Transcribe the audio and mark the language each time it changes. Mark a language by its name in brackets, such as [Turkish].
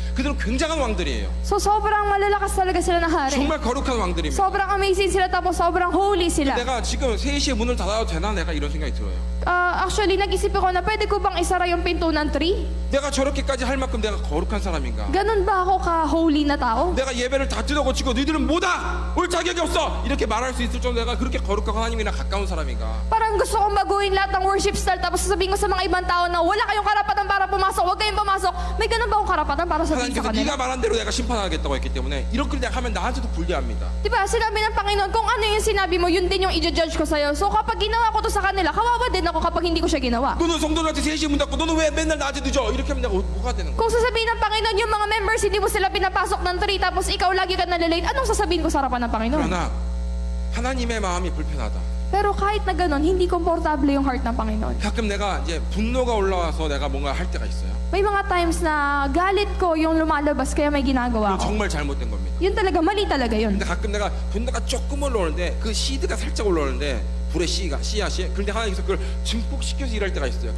[Korean] 그들은 굉장한 왕들이에요. [Filipino] So sobrang malalakas talaga sila na hari. [Korean] 정말 거룩한 왕들입니다. [Filipino] Sobrang amazing sila tapos sobrang holy sila. [Korean] 내가 지금 3시에 문을 닫아도 되나? 내가 이런 생각이 들어요. [Filipino] Actually, nag-isip ako na pwede ko bang isara yung pinto ng tree? [Korean] 내가 저렇게까지 할 만큼 내가 거룩한 사람인가? [Filipino] Ganun ba ako ka-holy na tao? [Korean] 내가 예배를 다 뜯어고치고 너희들은 뭐다? 올 자격이 없어! 이렇게 말할 수 있을 정도 내가 그렇게 거룩하고 하나님이랑 가까운 사람인가? [Filipino] Parang gusto kong baguhin lahat ng worship style tapos sasabihin ko sa mga ibang tao na wala kayong karapatan para pumasok, huwag kayong pumasok. May ganun ba akong karapatan para sabihin sa [Korean] 하나님께서 네가 [Filipino] kanila? [Korean] 말한 대로 내가 심판하겠다고 했기 때문에 이렇게 내가 하면 나한테도 불리합니다. [Filipino] Diba, sinabi ng Panginoon, kung ano yung sinabi mo, yun din yung i-judge ko sa'yo. So kapag ginawa ko to sa kanila, kawawa din ako kapag hindi ko siya ginawa. [Korean] 너는 성도들한테 3시에 문 닫고 너는 왜 맨날 낮에 늦어? 이렇게 하면 내가 뭐가 되는 거야? [Filipino] Kung sasabihin ng Panginoon, yung mga members, hindi mo sila pinapasok ng tree, tapos ikaw lagi ka nalilate, anong sasabihin ko sa harapan ng Panginoon? [Korean] 그러나 하나님의 마음이 불편하다. [Filipino] Pero kahit na ganun, hindi komportable yung heart ng Panginoon. [Korean] 가끔 내가 이제 분노가 올라와서 내가 뭔가 할 때가 있어요. [Filipino] May mga times na galit ko yung lumalabas kaya may ginagawa ko. [Korean] 정말 잘못된 겁니다. [Filipino] Yun talaga, mali talaga yun. [Korean] 근데 가끔 내가 분노가 조금 올라오는데 그 시드가 살짝 올라오는데 불의 씨앗이 그런데 하나님께서 그걸 증폭시켜서 일할 때가 있어요.